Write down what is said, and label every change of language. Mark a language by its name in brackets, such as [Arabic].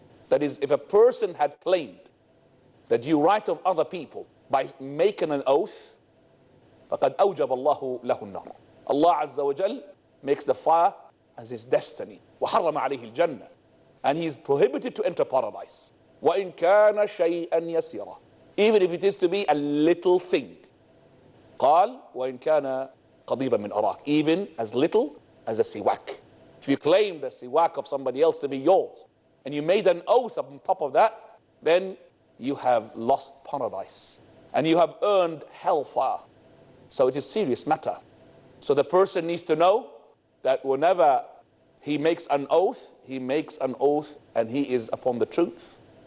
[English] That is, if a person had claimed the due right of other people by making an oath, [Arabic] فَقَدْ أَوْجَبَ اللَّهُ لَهُ النَّارِ. [English] Allah Azza wa Jal makes the fire as his destiny. [Arabic] وَحَرَّمَ عَلَيْهِ الْجَنَّةِ. [English] And he is prohibited to enter paradise. [Arabic] وَإِنْ كَانَ شَيْئًا يَسِيرًا. [English] Even if it is to be a little thing. [Arabic] قال وإن كان قضيبا من أراك. [English] Even as little as a siwak. If you claim the siwak of somebody else to be yours, and you made an oath on top of that, then you have lost paradise. And you have earned hellfire. So it is a serious matter. So the person needs to know that whenever he makes an oath, and he is upon the truth.